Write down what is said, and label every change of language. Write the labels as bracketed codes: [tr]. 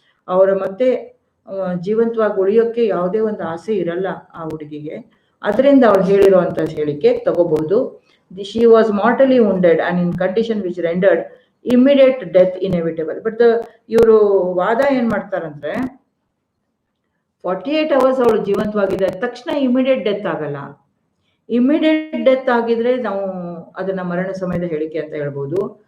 [kn] ಅವರ ಮತ್ತೆ ಜೀವಂತವಾಗಿ ಉಳಿಯೋಕೆ ಯಾವುದೇ ಒಂದು ಆಸೆ ಇರಲ್ಲ ಆ ಹುಡುಗಿಗೆ. ಅದರಿಂದ ಅವಳು ಹೇಳಿರುವಂತ ಹೇಳಿಕೆ ತಗೋಬಹುದು. [en] She was mortally wounded and in condition which rendered immediate death inevitable. [kn] But ಇವರು ವಾದ ಏನ್ ಮಾಡ್ತಾರಂದ್ರೆ, 48 hours ಅವಳು ಜೀವಂತವಾಗಿದೆ ತಕ್ಷಣ ಇಮಿಡಿಯೇಟ್ ಡೆತ್ ಆಗಲ್ಲ. ಇಮಿಡಿಯೇಟ್ ಡೆತ್ ಆಗಿದ್ರೆ ನಾವು ಅದನ್ನ ಮರಣ ಸಮಯದ ಹೇಳಿಕೆ ಅಂತ ಹೇಳ್ಬೋದು.